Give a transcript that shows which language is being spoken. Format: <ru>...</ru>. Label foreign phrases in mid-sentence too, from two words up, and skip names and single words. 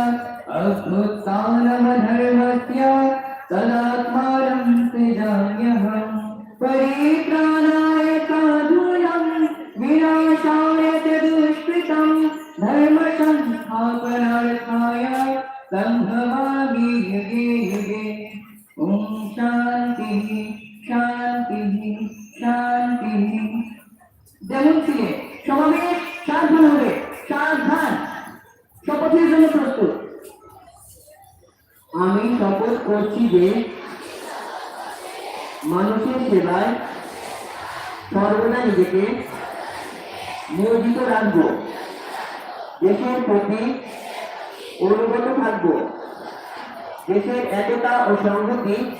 <sa>अभ्युत्थानमधर्मस्य तदात्मानं सृजाम्यहं परित्राणाय साधूनां विनाशाय च दुष्कृतं धर्मसंस्थापनार्थाय सम्भवामि युगे युगे ॐ शान्तिः शान्तिः शान्तिः।</sa> <bn>যেমন ছিলে সমাবেশ সাবধান হবে, সাবধান, শপথের জন্য প্রস্তুত। আমি শপথ করছি যে মানুষের সেবায় সর্বদা নিজেকে নিয়োজিত রাখব, দেশের প্রতি অনুগত থাকব, দেশের একতা ও সংহতি</bn>